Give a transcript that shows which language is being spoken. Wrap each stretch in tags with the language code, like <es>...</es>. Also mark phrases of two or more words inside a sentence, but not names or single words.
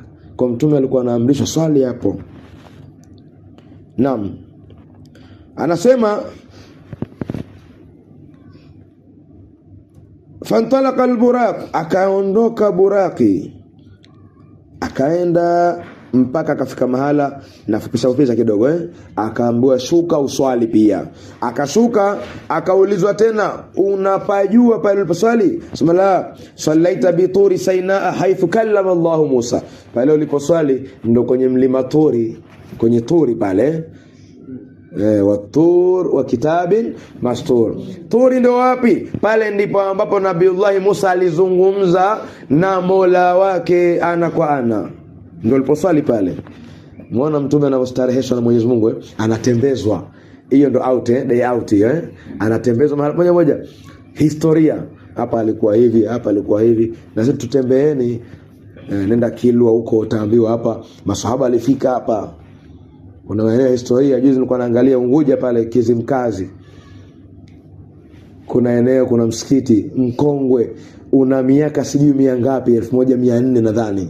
<sw>Kwa mtume alikuwa anaamrishwa swali hapo. Naam, anasema</sw> <ar>فانطلق البراق,</ar> <sw>akaondoka buraki, akaenda mpaka akafika mahala, nafupisha kidogo akaambiwa shuka uswali pia. Akashuka, akaulizwa tena, unapajua pale uliposwali? Sema la,</sw> <ar>صليت بطور سيناء حيث كلم الله موسى.</ar> <sw>Pale uliposwali ndo kwenye mlima Turi, kwenye Turi pale.</sw> <ar>والطور وكتاب مسطور.</ar> <sw>Turi ndo wapi? Pale ndipo ambapo Nabiiullah Musa alizungumza na Mola wake ana kwa ana. Ndio aliposwali pale. Muona mtume anapostareheshwa na Mwenyezi Mungu, anatembezwa. Hiyo ndo</sw> <en>out day out</en> <sw>anatembezwa mahali moja. Historia, hapa alikuwa hivi, hapa alikuwa hivi. Na sisi tutembeeni, nenda Kilwa huko utaambiwa hapa maswahaba alifika hapa. Unaelewa historia. Juzi nilikuwa naangalia Unguja pale Kizimkazi. Kuna eneo, kuna msikiti mkongwe una miaka sijui miangapi, 1400 nadhani.</sw>